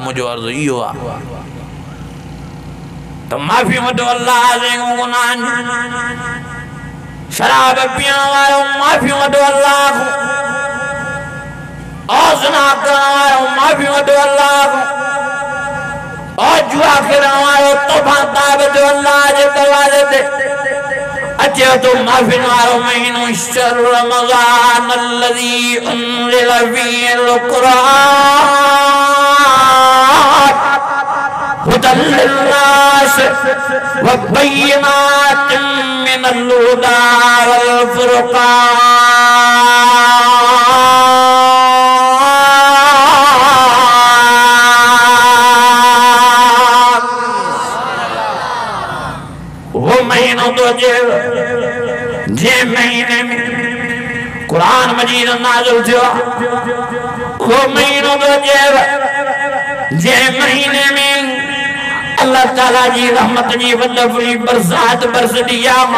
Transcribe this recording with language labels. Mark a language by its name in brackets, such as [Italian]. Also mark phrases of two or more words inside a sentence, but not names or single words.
[Sindhi] मुंहिंजो अर्ज़ु इहो आहे त माफ़ी वठो अल्लाह जे गुनाहनि, शराब पीअण वारो माफ़ी वठो अल्लाह खां, और ज़िना करण वारो माफ़ी वठो अल्लाह खां, और जुआ खेलण वारो तौबा ताब जो अल्लाह जे दरवाज़े ते अचे तो माफ़ी वारो महीनो [Arabic] شهر رمضان الذي أنزل فيه القرآن هدى للناس وبينات من الهدى والفرقان. [Sindhi] वो महीनो तो जे महीने में कुरान मजीद नाज़िल थियो, वो महीनो तो जे महीने में अल्लाह ताला जी रहमत जी वॾी बरसात बरसदी आहे।